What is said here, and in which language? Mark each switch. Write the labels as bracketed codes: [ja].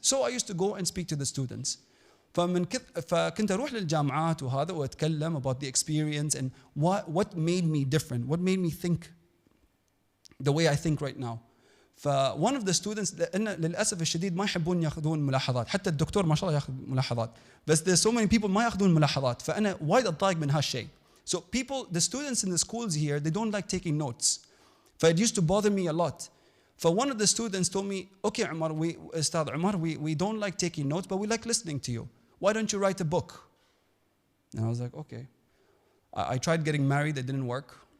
[en] So I used to go and speak to the students. [ar] فكنت أروح للجامعات وهذا وأتكلم [en] about the experience and what made me different, what made me think the way I think right now. one of the students [ar] لأن للأسف الشديد ما يحبون يأخذون ملاحظات، حتى الدكتور ما شاء الله يأخذ ملاحظات، بس [en] there's so many people [ar] ما يأخذون ملاحظات، فأنا وايد أتضايق من هالشيء. [en] So the students in the schools here, they don't like taking notes. It used to bother me a lot. One of the students told me, okay Umar, Ustad Umar, we don't like taking notes, but we like listening to you. Why don't you write a book? And I was like, okay. I tried getting married, it didn't work.